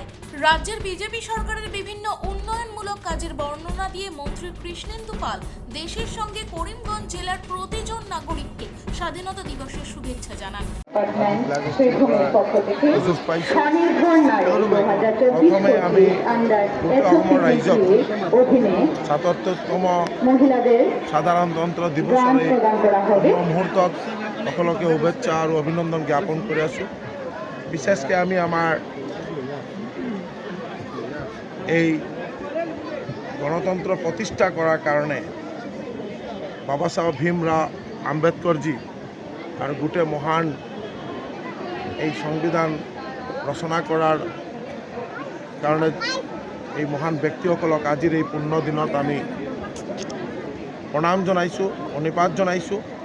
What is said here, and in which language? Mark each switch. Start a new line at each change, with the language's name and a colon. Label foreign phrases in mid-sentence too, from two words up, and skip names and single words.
Bangla: রাজ্যের বিজেপি সরকারের বিভিন্ন উন্নয়নমূলক কাজের বর্ণনা দিয়ে মন্ত্রী কৃষ্ণেন্দু পাল দেশের সঙ্গে করিমগঞ্জ জেলার প্রতিজন নাগরিককে স্বাধীনতা দিবসের শুভেচ্ছা জানান।
Assamese: প্রথমে আমি অসমৰ ৰাইজক ৭৭তম সাধাৰণতন্ত্ৰ দিৱসৰ মুহূৰ্তত সকলোকে শুভেচ্ছা আৰু অভিনন্দন জ্ঞাপন কৰি আছোঁ। বিশেষকৈ আমি আমাৰ এই গণতন্ত্ৰ প্ৰতিষ্ঠা কৰাৰ কাৰণে বাবা চাহেব ভীমৰাও আম্বেদকৰজী আৰু গোটেই মহান এই সংবিধান ৰচনা কৰাৰ কাৰণে এই মহান ব্যক্তিসকলক আজিৰ এই পুণ্য দিনত আমি প্ৰণাম জনাইছোঁ, প্ৰণিপাত জনাইছোঁ।